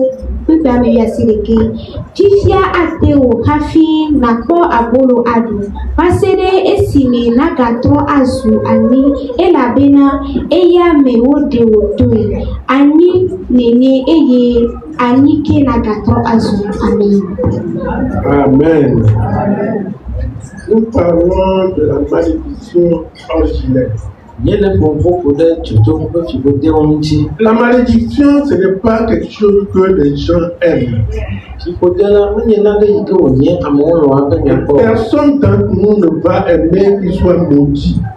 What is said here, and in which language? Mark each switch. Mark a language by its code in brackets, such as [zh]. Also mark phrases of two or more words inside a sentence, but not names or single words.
[ee] Ƒeƒe ame 11. Fifia ate wò hafi nakpɔ abolo aɖu va se ɖe esime nagatrɔ azu anyi elabena eya me woɖe wò toe. Anyi nenye eye anyi ke nagatrɔ azu. Amen. Amen. [fr] Nous parlons de la malédiction originelle. La malédiction, ce n'est pas quelque chose que les gens aiment. Personne d'entre nous ne va aimer qu'il soit maudit.